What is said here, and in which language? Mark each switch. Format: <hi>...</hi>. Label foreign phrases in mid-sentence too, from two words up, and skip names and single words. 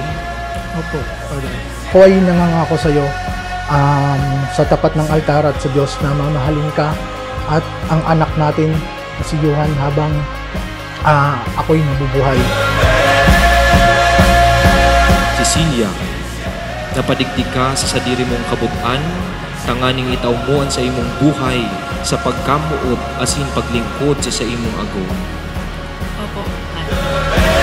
<tl>Opo, Father. Ako ay nangangako sa iyo sa tapat ng altar at sa Diyos na mamahalin ka at ang anak natin na si Johan habang ako'y nabubuhay. Cecilia,</tl> <bik>napadigdi ka sa sadiri mong kabutan, tanganing itaw mo ang sa imong buhay sa pagkamuot, asin paglingkod sa imong agom.</bik> <tl>Opo.</tl>